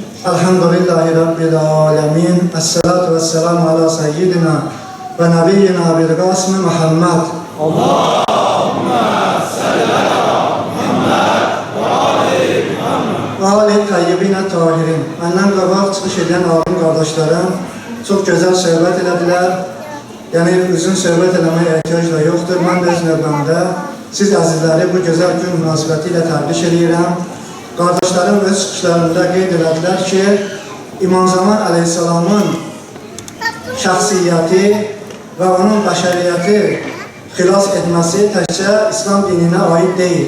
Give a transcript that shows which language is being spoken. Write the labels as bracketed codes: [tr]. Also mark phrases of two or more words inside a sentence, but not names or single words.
[ar] الحمد لله رب العالمين. الصلاة والسلام على سيدنا ونبينا أبي القاسم محمد. اللهم صل على محمد وآل محمد. وآله الطيبين الطاهرين. [az] Benden qabaq çıxış edən alim qardaşlarım çox gözəl söhbət elədilər. Yəni uzun söhbət eləməyə ehtiyac da yoxdur. Mən də öz növbəmdə siz əzizləri bu gözəl gün münasibəti ilə təbrik edirəm. Qardaşlarım öz çıxışlarında qeyd elədilər ki, İmam Zaman Aleyhisselamın şəxsiyyəti və onun bəşəriyyəti xilas etməsi təkcə İslam dininə aid deyil.